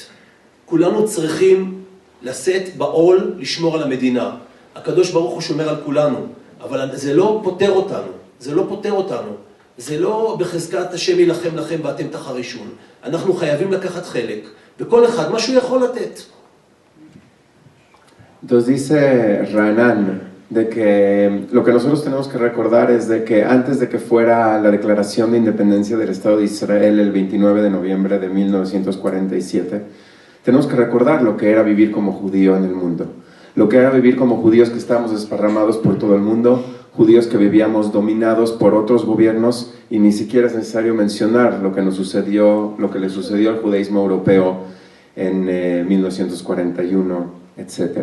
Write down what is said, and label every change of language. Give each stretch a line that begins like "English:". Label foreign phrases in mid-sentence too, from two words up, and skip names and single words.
Hebrew: כולנו צריכים לשאת בעול לשמור על המדינה. הקדוש ברוך הוא שומר על כולנו, אבל זה לא פותר אותנו, זה לא פותר אותנו. זה לא בחזקת השם ילחם לכם ואתם תחרישון. אנחנו חייבים לקחת חלק, וכל אחד מה שהוא יכול לתת.
Spanish: Entonces dice Ranan de que lo que nosotros tenemos que recordar es de que antes de que fuera la declaración de independencia del Estado de Israel el 29 de noviembre de 1947, tenemos que recordar lo que era vivir como judío en el mundo, lo que era vivir como judíos que estábamos desparramados por todo el mundo, judíos que vivíamos dominados por otros gobiernos, y ni siquiera es necesario mencionar lo que nos sucedió, lo que le sucedió al judaísmo europeo en 1941, etc.